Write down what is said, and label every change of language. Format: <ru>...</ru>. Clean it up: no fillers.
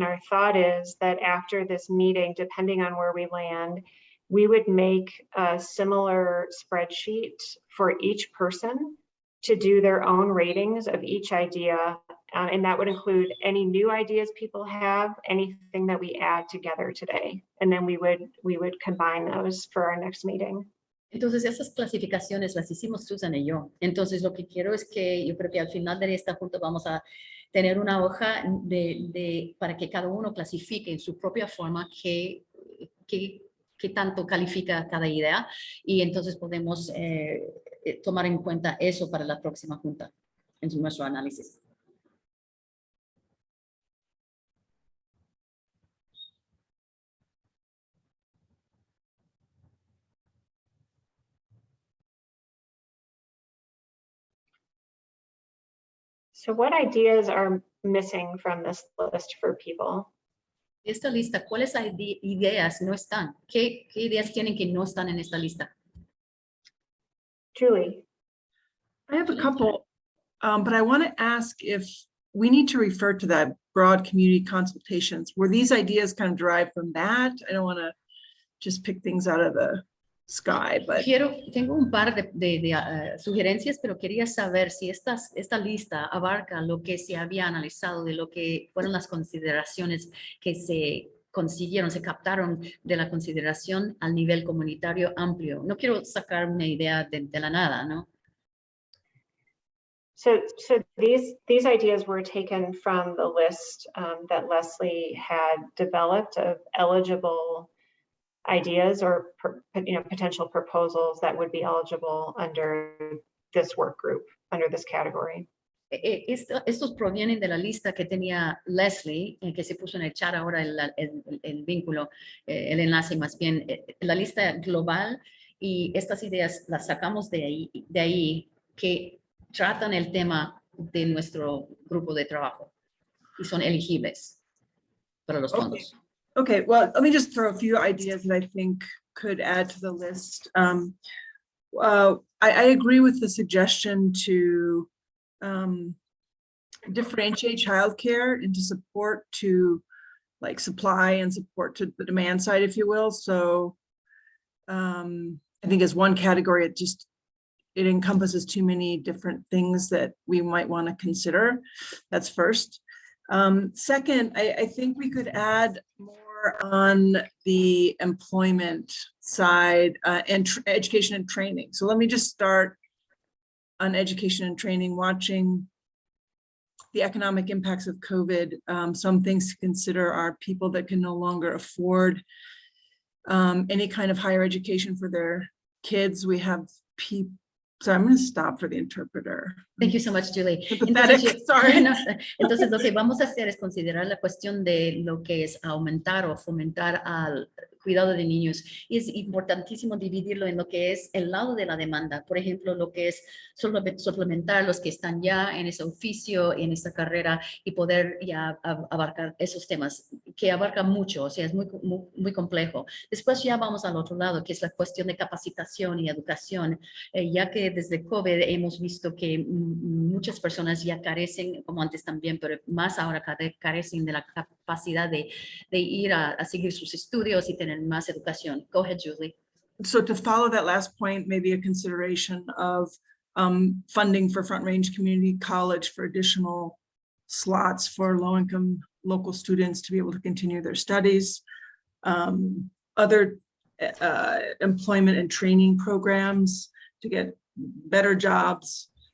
<en>And our thought is that after this meeting, depending on where we land, we would make a similar spreadsheet for each person to do their own ratings of each idea. And that would include any new ideas people have, anything that we add together today. And then we would combine those for our next meeting.</en> <es>Entonces, esas clasificaciones las hicimos Susan y yo. Entonces, lo que quiero es que yo creo que al final de esta junta vamos a tener una hoja para que cada uno clasifique en su propia forma qué tanto califica cada idea y entonces podemos tomar en cuenta eso para la próxima junta en nuestro análisis.</es> <en>So what ideas are missing from this list for people?</en> <es>Esta lista, ¿cuáles ideas no están? ¿Qué ideas tienen que no están en esta lista?</es> <en>Julie? I have a couple, but I want to ask if we need to refer to that broad community consultations. Were these ideas kind of derived from that? I don't want to just pick things out of the sky, but</en> <es>Tengo un par de sugerencias, pero quería saber si esta lista abarca lo que se había analizado, de lo que fueron las consideraciones que se consiguieron, se captaron de la consideración al nivel comunitario amplio. No quiero sacar una idea de la nada, ¿no?</es> <en>So these ideas were taken from the list that Leslie had developed of eligible ideas or potential proposals that would be eligible under this work group, under this category.</en> <es>Estos provienen de la lista que tenía Leslie, que se puso en el chat ahora el vínculo, el enlace más bien, la lista global, y estas ideas las sacamos de ahí que tratan el tema de nuestro grupo de trabajo y son elegibles para los fondos.</es> <en>okay, well, let me just throw a few ideas that I think could add to the list. I agree with the suggestion to differentiate childcare into support to like supply and support to the demand side, if you will. So I think as one category, it encompasses too many different things that we might want to consider. That's first. Second, I think we could add more on the employment side and education and training. So let me just start on education and training, watching the economic impacts of COVID. Some things to consider are people that can no longer afford any kind of higher education for their kids. We have people. So I'm going to stop for the interpreter. Thank you so much, Julie. Pathetic, sorry.</en> <es>No, entonces, lo que vamos a hacer es considerar la cuestión de lo que es aumentar o fomentar al cuidado de niños. Y es importantísimo dividirlo en lo que es el lado de la demanda. Por ejemplo, lo que es suplementar los que están ya en ese oficio, en esta carrera y poder ya abarcar esos temas, que abarca mucho, o sea, es muy complejo. Después ya vamos al otro lado, que es la cuestión de capacitación y educación, ya que desde COVID hemos visto que muchas personas ya carecen, como antes también, pero más ahora carecen de la capacidad de ir a seguir sus estudios y tener más educación.</es> <en>Go ahead, Julie. So to follow that last point, maybe a consideration of funding for Front Range Community College for additional slots for low-income local students to be able to continue their studies. Other employment and training programs to get better jobs.</en>